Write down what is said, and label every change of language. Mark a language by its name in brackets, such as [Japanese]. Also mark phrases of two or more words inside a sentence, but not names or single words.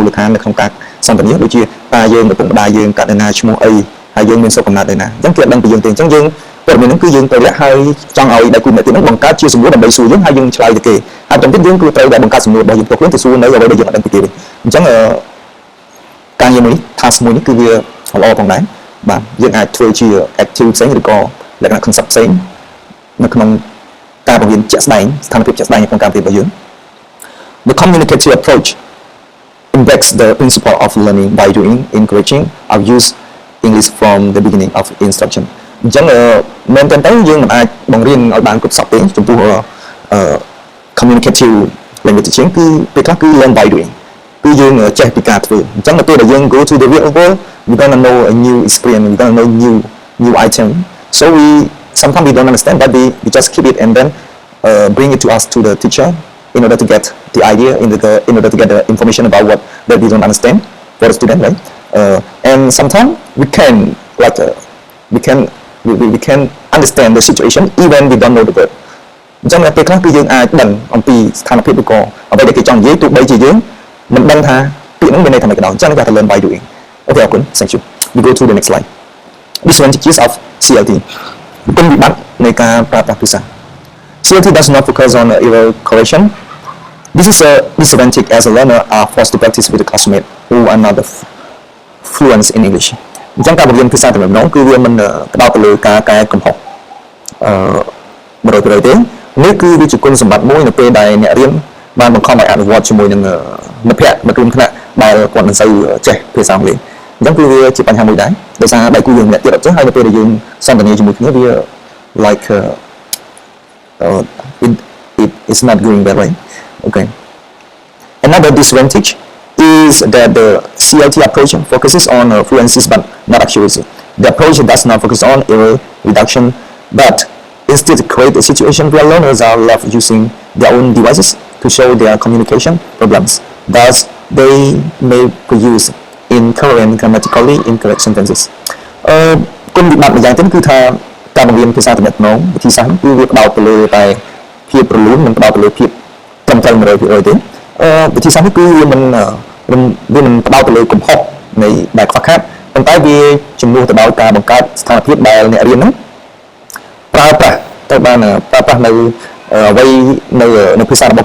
[Khmer] លដ្ឋាននៅក្នុងការសន្ទនាដូចជាតើយើងឪពុកម្ដាយយើងកើតនៅណាឈ្មោះអីហើយយើងមានសុខកំណើតនៅណាអញ្ចឹងគេអត់ដឹងពីយើងទេអញ្ចឹងយើងព័ត៌មានហ្នឹងគឺយើងត្រូវលាក់ហើយចង់ឲ្យដៃគូអ្នកទៀតហ្នឹងបង្កើតជាសំណួរដើម្បីសួរយើងហើយយើងឆ្លើយទៅគេហើយបន្ទាប់ទៀតយើងគឺត្រូវតែបង្កើតសំណួរ របស់យើងផ្ទាល់ខ្លួនទៅសួរនៅអ្វីដែលយើងអត់ដឹងពីគេវិញអញ្ចឹងការងារមួយនេះ task មួយនេះគឺវាល្អផងដែរបាទយើងអាចធ្វើជា active ផ្សេងឬក៏លក្ខណៈ concept ផ្សេងនៅក្នុងការបង្រៀនជាក់ស្ដែង ស្ថានភាពជាក់ស្ដែងក្នុងការរៀនរបស់យើង [English] The communicative approach embeds the principle of learning by doing, encouraging our use English from the beginning of instruction [Khmer] អញ្ចឹងមែនតើ យើងមិនអាចបង្រៀនឲ្យបានគ្រប់សពទេចំពោះ [English] communicative language teaching [Khmer] គឺពេលខ្លះគឺ [English] learn by doing [Khmer] គឺយើងចេះពីការធ្វើអញ្ចឹងនៅពេលដែលយើង [English] go to the real world we gonna know a new experience we gonna know new item so sometimes we don't understand but we just keep it and then bring it to us to the teacher in order to get the idea in order to get the information about what that we don't understand for the student right and sometimes we can we can understand the situation even we don't know the word [Khmer] អញ្ចឹងពេលខ្លះគឺយើងអាចដឹងអំពីស្ថានភាពឬក៏អ្វីដែលគេចង់និយាយ ទោះបីជាយើងមិនដឹងថាពាក្យហ្នឹងមានន័យថាម៉េចក៏ដោយអញ្ចឹងគេថា [English] learn by doing [Khmer] អូខេអរគុណ [English] thank you we go to the next slide disadvantages of CLT [Khmer] គុណវិបត្តិនៃការប្រើប្រាស់ភាសា [English] CLT does not focus on error correction this is a disadvantage as a learner are forced to practice with a classmate who are not fluent in English [Khmer] អញ្ចឹងការបង្រៀនភាសាតែម្ដងគឺវាមិនផ្ដោតទៅលើការកែកំហុស 100%ទេនេះគឺវាជាគុណសម្បត្តិមួយនៅពេលដែលអ្នករៀនបានបង្ខំឲ្យអនុវត្តជាមួយនឹងមិត្តភ័ក្តិមិត្តរួមថ្នាក់ដែលគាត់មិនសូវចេះភាសាអង់គ្លេសអញ្ចឹងគឺវាជាបញ្ហាមួយដែរដោយសារដៃគូយើងម្នាក់ទៀតអត់ចេះហើយនៅពេលដែលយើងសន្ទនាជាមួយគ្នាវា like [English] it is not going that way okay another disadvantage is that the CLT approach focuses on fluency but not accuracy the approach does not focus on error reduction but instead create a situation where learners are left using their own devices to show their communication problems. Thus, they may produce incoherent grammatically incorrect sentences. [Khmer] គុណវិបត្តិម្យ៉ាងទៀតគឺថាការបង្រៀនភាសាទំនាក់ទំនងវិធីសាស្ត្រគឺវាផ្ដោតទៅលើតែភាពរលូននិងផ្ដោតទៅលើភាពត្រឹមត្រូវ 100% ទេវិធីសាស្ត្រនេះគឺវាមិនផ្ដោតទៅលើកំហុសនៃដែលខ្វះខាតប៉ុន្តែវាជំនួសទៅដោយការបង្កើតស្ថានភាពដែលអ្នករៀនហ្នឹងប្រើប្រាស់ទៅបានប្រើប្រាស់នៅអ្វីនៅភាសារបស់